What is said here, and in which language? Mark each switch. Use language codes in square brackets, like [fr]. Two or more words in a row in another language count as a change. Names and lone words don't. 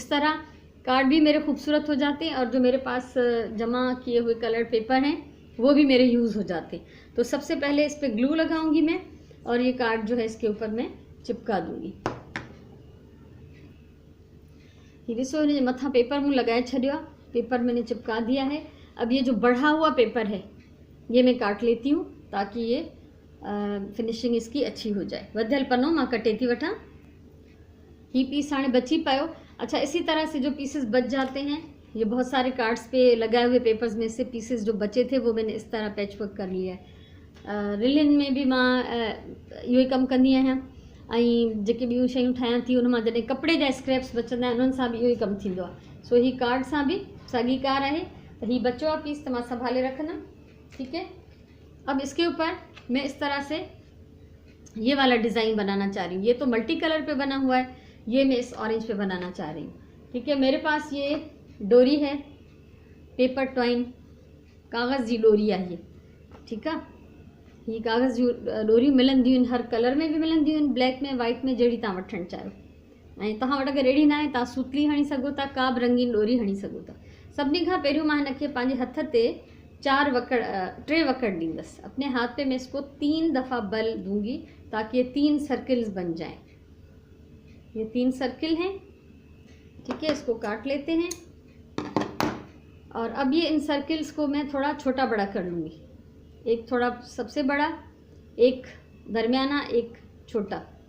[ur] اس طرح کارڈ بھی میرے خوبصورت ہو جاتے ہیں اور جو میرے پاس جمع کیے ہوئے [en] colour paper [ur] ہیں وہ بھی میرے یوز ہو جاتے ہیں. تو سب سے پہلے اس پر گلو لگاؤں گی میں اور یہ کارڈ جو ہے اس کے اوپر میں چپکا دوں گی. [sd] ये ॾिसो, हिन जे मथां पेपर मूं लगाए छॾियो आहे, [ur] پیپر میں نے چپکا دیا ہے. اب یہ جو بڑھا ہوا پیپر ہے یہ میں کاٹ لیتی ہوں تاکہ یہ فنشنگ اس کی اچھی ہو جائے. [sd] वधियल पन्नो मां कटे थी वठां। ही पीस हाणे बची पायो। [ur] اچھا، اسی طرح سے جو پیسز بچ جاتے ہیں، یہ بہت سارے کارڈز پہ لگائے ہوئے پیپرز میں سے پیسز جو بچے تھے وہ میں نے اس طرح [en] patch work [ur] کر لیا ہے. [sd] रिलिन में भी मां इहो ई कमु कंदी आहियां ऐं जेके ॿियूं शयूं ठाहियां थी उन मां जॾहिं कपिड़े जा स्क्रैप्स बचंदा आहिनि उन्हनि सां बि इहो ई कमु थींदो आहे। सो ही कार्ड सां भी साॻी कार आहे। त ही बचो आहे पीस, त मां संभाले रखंदमि। [ur] ٹھیک ہے. اب اس کے اوپر میں اس طرح سے یہ والا ڈیزائن بنانا چاہ رہی ہوں. یہ تو [en] multi colour [ur] پہ بنا ہوا ہے، یہ میں اس اورنج پہ بنانا چاہ رہی ہوں. ٹھیک ہے، میرے پاس یہ ڈوری ہے, [en] paper twine, [sd] कागज़ जी डोरी आहे ये। [ur] ٹھیک ہے, [sd] ये कागज़ जी डोरी मिलंदियूं आहिनि, हर कलर में भी मिलंदियूं आहिनि, ब्लैक में, वाइट में, जहिड़ी तव्हां वठणु चाहियो। ऐं तव्हां वटि अगरि अहिड़ी न आहे, तव्हां सूतली हणी सघो था, का बि रंगीन डोरी हणी सघो था। सभिनी खां पहिरियों मां हिनखे पंहिंजे हथ ते 3 वकड़ ॾींदसि। [ur] اپنے ہاتھ پہ میں اس کو 3 دفعہ بل دوں گی تاکہ یہ 3 سرکلز بن جائیں. یہ 3 سرکل ہیں. ٹھیک ہے، اس کو کاٹ لیتے ہیں اور اب یہ ان سرکلز کو میں تھوڑا چھوٹا بڑا کر لوں گی. ایک تھوڑا سب سے بڑا، ایک درمیانہ، ایک چھوٹا.